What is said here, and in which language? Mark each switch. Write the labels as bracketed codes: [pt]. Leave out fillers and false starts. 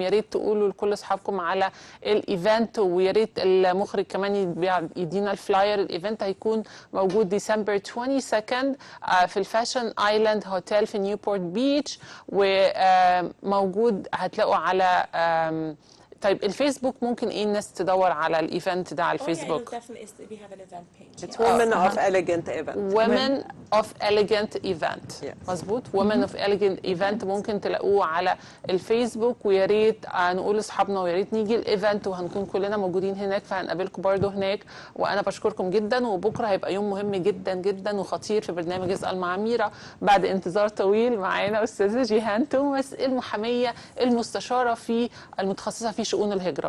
[ar] يا ريت تقولوا لكل اصحابكم على الايفنت، ويا ريت المخرج كمان يدينا الفلاير. الايفنت هيكون موجود ديسمبر 22 في الفاشن ايلاند هوتيل في نيوبورت بيتش، وموجود هتلاقوا على طيب الفيسبوك. ممكن ايه الناس تدور على الايفنت ده على الفيسبوك؟ [en] We have an event page. It's Women of Elegant Event. Women of Elegant Event. Yes. [ar] مظبوط. Women of Elegant Event ممكن تلاقوه على الفيسبوك. ويا ريت نقول لاصحابنا، ويا ريت نيجي الايفنت، وهنكون كلنا موجودين هناك، فهنقابلكم برضو هناك. وانا بشكركم جدا، وبكره هيبقى يوم مهم جدا جدا وخطير في برنامج اسأل مع ميرا. بعد انتظار طويل معانا استاذه جيهان توماس، المحاميه المستشاره في المتخصصه في شؤون الهجرة.